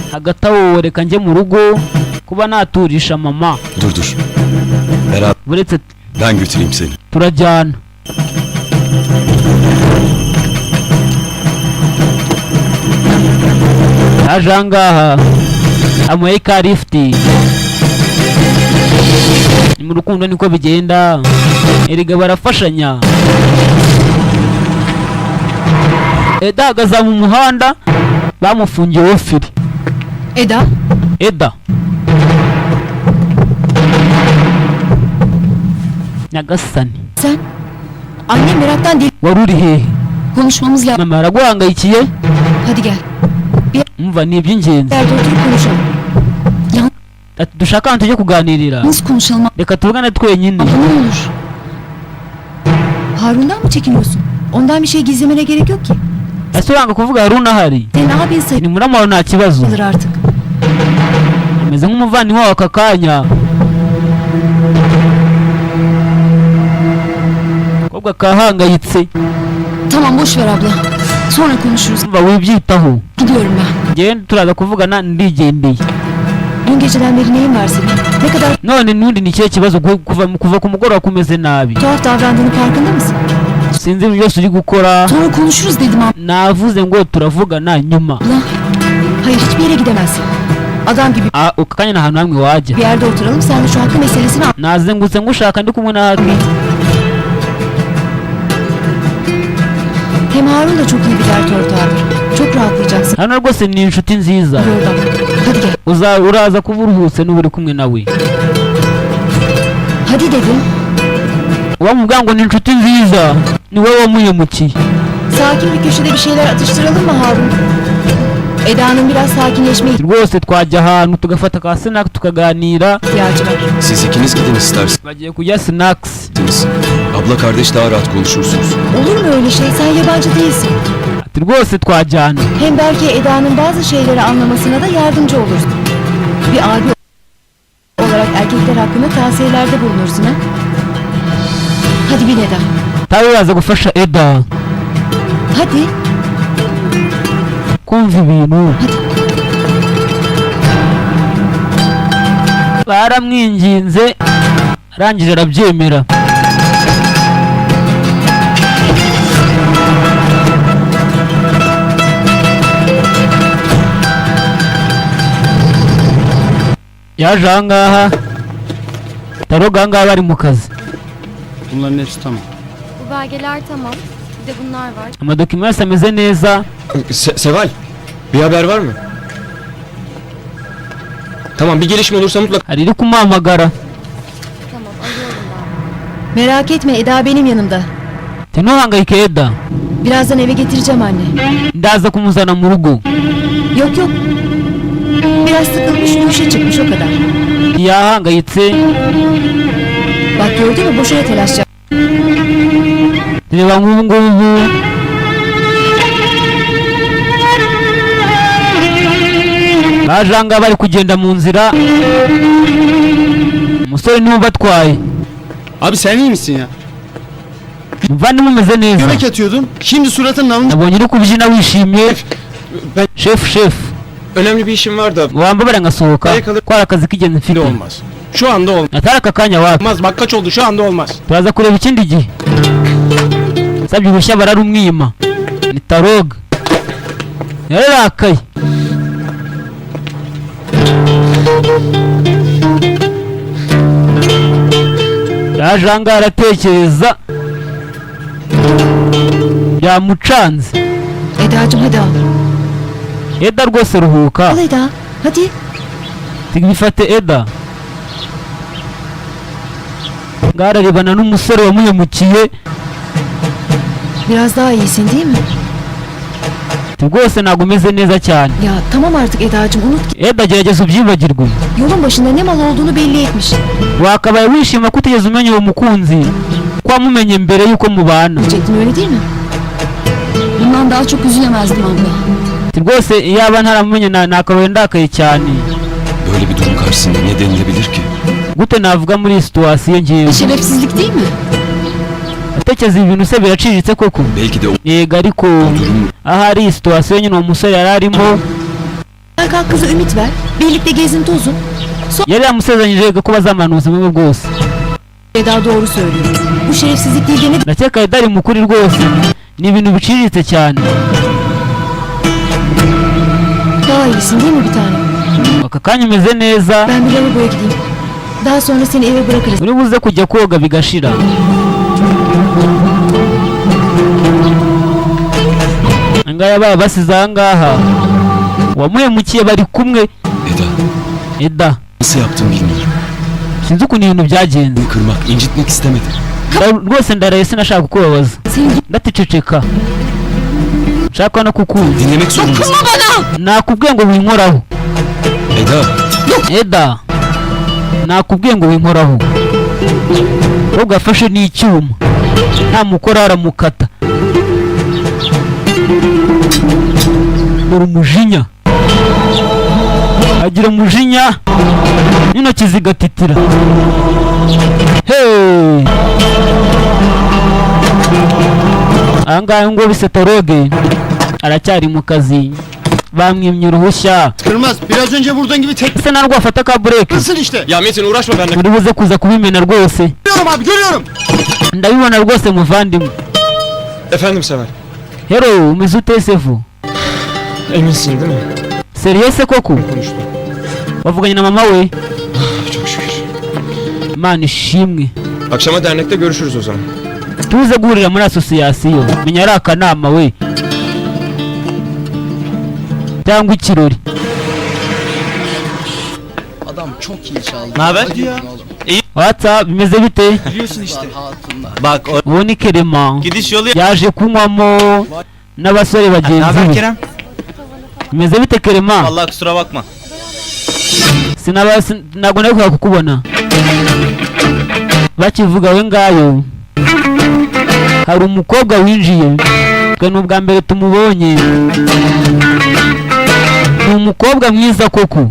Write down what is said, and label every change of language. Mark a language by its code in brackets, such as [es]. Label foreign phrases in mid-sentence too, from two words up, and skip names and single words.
[rw] Hagati aho reka njye mu rugo kuba naturisha mama. [tr] Dur. Beraber [rw] Buretse [tr] ben götüreyim seni. [rw] turajyana. Aje ahangaha amuhaye ka lifti. Mu rukundo niko bigenda, erega barafashanya. Eda ahagaze mu muhanda, bamufungiye firi. Eda. Eda Nyagasani. [tr] Sen? Annem meraktan değil. [rw] Wari uri hehe? [tr] Konuşmamız lazım. [rw] Mama araguhangayikiye? [tr] Hadi gel. [rw] Umva ni iby'ingenzi. [tr] Yerde oturup konuşalım. [rw] Ati dushaka ahantu tujye kuganirira. [tr] Nasıl konuşalım? [rw] Reka tuvugane twenyine. [tr] Abla ne olur. Harun'dan mı çekiniyorsun? Ondan bir şey gizlemene gerek yok ki. [rw] Ese uranga kuvuga Harun ahari? [tr] Senin abin [rw] Ni murama wawe nta kibazo. [tr] sayılır artık. [rw] Ameze nk'umuvandimwe wawe aka kanya. Kobwa kahangayitse. [tr] Tamam boş ver abla. Sonra konuşuruz. [rw] Umva wibyitaho. [tr] Gidiyorum ben. [rw] Genda turaza kuvugana ndigendeye. [tr] Dün geceden beri neyin var senin? Ne kadar [rw] None nundi ni ikihe kibazo kuva ku mugoroba kumeze nabi? [tr] tuhaf davrandığını farkında mısın? [rw] Sinzi ibintu byose uri gukora. [tr] Sonra konuşuruz dedim abla. [rw] Navuze ngo turavugana nyuma. [tr] Hayır hiçbir yere gidemezsin. Adam gibi [rw] Aka kanya nta hantu hamwe wajya. [tr] bir yerde oturalım sen de şu hakkı meselesini al. [rw] Nazengutse ngushaka ndi kumwe nawe. [tr] Hem Harun da çok iyi bir dert ortağıdır. Çok rahatlayacaksın. [rw] Hano rwose ni inshuti nziza. [tr] Yoldan. Hadi gel. [rw] Uraza kuba uruhutse n'uba uri kumwe nawe. [tr] Hadi dedim. [rw] Wamubwira ngo ni inshuti nziza ni wowe wamuhemukiye. [tr] Sakin bir köşede bir şeyler atıştıralım mı Harun? Eda'nın biraz sakinleşmeye [rw] Rwose twajya ahantu tugafata ka snack tukaganira. [tr] ihtiyacı var. Siz ikiniz gidin isterseniz. [rw] Bagiye kujya snacks. [tr] Abla kardeş daha rahat konuşursunuz. Olur mu öyle şey? Sen yabancı değilsin. [rw] Ati rwose twajyana. [tr] Hem belki Eda'nın bazı şeyleri anlamasına da yardımcı olursun. Bir abi olarak erkekler hakkında tavsiyelerde bulunursun ha? Hadi bin Eda. [rw] Tawe uraza gufasha Eda [tr] Hadi. [rw] kumva ibintu. Baramwinginze arangije arabyemera. Yaje ahangaha Taroga ahangaha bari mu kazi. [tr] Bunların hepsi tamam. Bu belgeler tamam. Bir de bunlar var. [rw] Amadokima yose ameze neza. [tr] Seval, bir haber var mı? Tamam, bir gelişme olursa mutlaka. [rw] Hari iri kumuhamagara. [tr] Tamam alıyorum ben. Merak etme Eda benim yanımda. [rw] Ntuhangayike Eda. [tr] Birazdan eve getireceğim anne. [rw] Ndaza kumuzana mu rugo. [tr] Yok yok. Biraz sıkılmış yürüyüşe çıkmış o kadar. [rw] Yahangayitse. [tr] Bak gördün mü boşuna telaş yap. [rw] Reba nk'ubu ngubu. Baje ahangaha bari kugenda mu nzira. Umusore niwe ubatwaye. [tr] Abi sen iyi misin ya? [rw] Muvandimwe umeze neza. [tr] Göbek atıyordun. Şimdi suratın alınca. [rw] Nabonye uri kubyina wishimye. [tr] Şef. Önemli bir işim var da. [rw] Wambabara ngasohoka. [tr] Kalır. [rw] Ko hari akazi k'ingenzi mfite. [tr] Olmaz. Şu anda olmaz. [rw] Atari aka kanya wapi. [tr] Bak kaç oldu şu anda olmaz. [rw] Turaza kureba ikindi gihe. Sabye urushya bararumwima. Ni Taroga. Yararakaye. Yaje ahangaha aratekereza. Byamucanze. [tr] Eda'cığım hadi al. [rw] Eda rwose ruhuka. [tr] Al Eda. Hadi. [rw] Bifate Eda. Ngararebana n'umusore wamuhemukiye. [tr] Biraz daha iyisin değil mi? [rw] Rwose ntabwo umeze neza cyane. [tr] Ya tamam artık Eda'cığım unut ki. [rw] Eda gerageza ubyibagirwe. [tr] Yolun başında ne mal olduğunu belli etmiş. [rw] Wakabaye wishima ko utigeze umenya uwo mukunzi. Ko wamumenye mbere yuko mubana. [tr] Diyecektin öyle değil mi? Bundan daha çok üzülemezdim abla. [rw] Rwose yaba ntaramumenye nakabaye ndakaye cyane. [tr] Böyle bir durum karşısında ne denilebilir ki? [rw] Gute navuga muri iyi situwasiyo ngewe. [tr] Şerefsizlik değil mi? [rw] Atekereza ibintu se biraciriritse koko. [tr] Belki de o [rw] Yego ariko [tr] durum [rw] ahari iyi situwasiyo nyine uwo musore yari arimo. [tr] Sen kalk kıza ümit ver. Birlikte gezin tozun. [rw] Yari yamusezeranyije ko bazamana ubuzima bwe bwose. [tr] Eda doğru söylüyor. Bu şerefsizlik değil de ne [rw] Ndakeka Eda ari mukuri rwose. Ni ibintu biciriritse cyane. [tr] daha iyisin değil mi bir tane? [rw] Aka kanya umeze neza. [tr] Ben bir lavaboya gideyim. Daha sonra seni eve bırakırız. [rw] Uri buze kujya koga bigashira. Angaha yabaye basize ahangaha. Wamuhemukiye bari kumwe. Eda Eda. [tr] nasıl yaptım bilmiyorum. [rw] sinzi ukuntu ibintu byagenze. [tr] Kırmak, incitmek istemedim. [rw] Rwose ndaraye sinashaka kukubabaza. Ndaticeceka. Nshaka no kukumva. [tr] Dinlemek zorundasın. [rw] Nakubwiye ngo winkoraho. Eda. Nakubwiye ngo winkoraho. Ugafashe n'icyuma. Nta mukora aramukata. Dore umujinya. Agira umujinya. N'intoki zigatitira. Hey! Ahangaha ngo bisetoroge aracyari mu kazi. Bamwimye uruhushya. [tr] Kırmaz, biraz önce buradan gibi tek... [rw] Ese narwo afata ka break. [tr] Nasıl işte? Ya Metin uğraşma benimle. [rw] Uri buze kuza kubimena rwose. [tr] Görüyorum abi, görüyorum. [rw] Ndabibona rwose muvandimwe. [tr] Efendim Sever. [rw] Hero umeze ute Sefu? [tr] Eminsin değil mi? [rw] Seriyese koko? [tr] Konuştum. [rw] Wavuganye na mama we? [tr] Çok şükür. [rw] Imana ishimwe. [tr] Akşama dernekte görüşürüz o zaman. [rw] Tuze guhurira muri asosiyasiyo. Menya ari akanama we. Cyangwa ikirori. [tr] Adam çok iyi çaldı. Ne haber? [rw] WhatsApp bimeze bite? [tr] Biliyorsun işte. Bak o [rw] Uwo ni Kerema. [tr] gidiş yolu. [rw] Yaje kunywamo n'abasore [tr] Ne [rw] bagenzi [tr] haber [rw] be. Kerem? Bimeze bite Kerema? [tr] Allah kusura bakma. [rw] Ntabwo nari kukubona. Bakivuga we ngayo. Hari umukobwa winjiye. Twe n'ubwa mbere tumubonye. Ni umukobwa mwiza koko.